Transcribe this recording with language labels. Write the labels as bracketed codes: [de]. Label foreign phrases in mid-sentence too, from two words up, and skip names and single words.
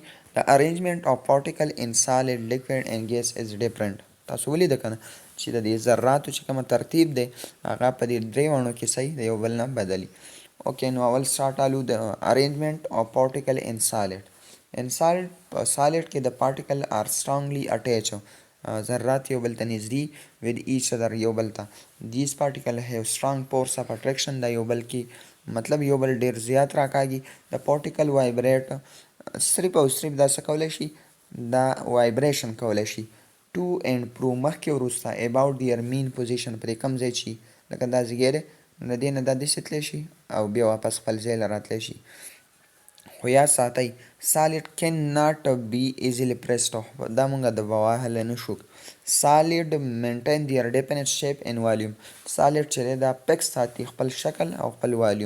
[ps] د [en] arrangement of particle in solid liquid and gas is different, [ps] تاسو ولیده که نه چې د دې ذراتو چې کومه ترتیب دی هغه په دې 3 وڼو کې صحیح د یو بل نه بدلي. اوکې نو اول سټارټ آلو د [en] arrangement of particle in solid. in solid [ps] کې د [en] particle are strongly attached، [ps] ذرات یو بل ته نږدې [en] with each other [ps] یو بل ته. [en] these particle have strong force of attraction، [ps] دا یو بل کې مطلب یو بل ډېر زیات راکاږي. د [en] particle vibrate [ps] صرف او صرف دا څه کولی شي، دا وایبریشن کولی شي [en] to and fro [ps] مخکې وروسته [en] about their mean position، [ps] پرې کوم ځای چې لکه دا ځای دی نو د دې نه دا داسې تلی شي او بیا واپس خپل ځای له راتلی شي. خو یاد ساتئ [en] solid cannot be easily pressed, [ps] دا مونږ د وهلی نه شو. [en] solid maintain their definite shape and volume, [ps] سالډ چې دی دا فکس ساتي خپل شکل او خپل والیوم.